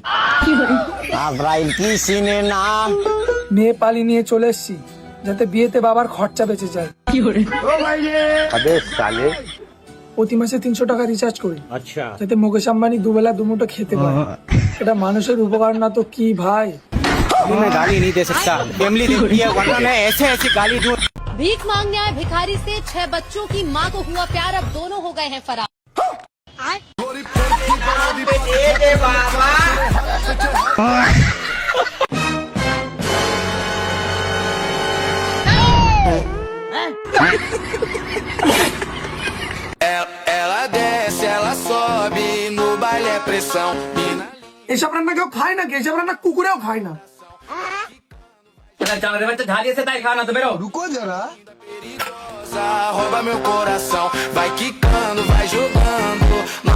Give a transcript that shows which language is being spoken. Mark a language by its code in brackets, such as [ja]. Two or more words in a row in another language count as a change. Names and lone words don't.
[bn] মেয়ে পালি নিয়ে চলে এসছি যাতে বিয়েতে বাবার খরচা বেঁচে যায়। প্রতি মাসে 300 টাকা রিচার্জ করি যাতে মুকেশ আম্বানি দুবেলা দুমুঠো খেতে পারে। এটা মানুষের উপকার না তো কি ভাই? [hi] मैं गाली नहीं दे सकता, फैमिली देखती है, वरना मैं ऐसे ऐसी गाली दूं। भीख मांगने आए भिखारी से 6 बच्चों की मां को हुआ प्यार, अब दोनों हो गए हैं फरार। [pt] Ela desce, ela sobe, no baile é pressão. [bn] এসব রান্না কেউ খায় না, এসব রান্না কুকুরেও খায় না। [pt] Rouba meu coração, vai quicando, vai jogando. Não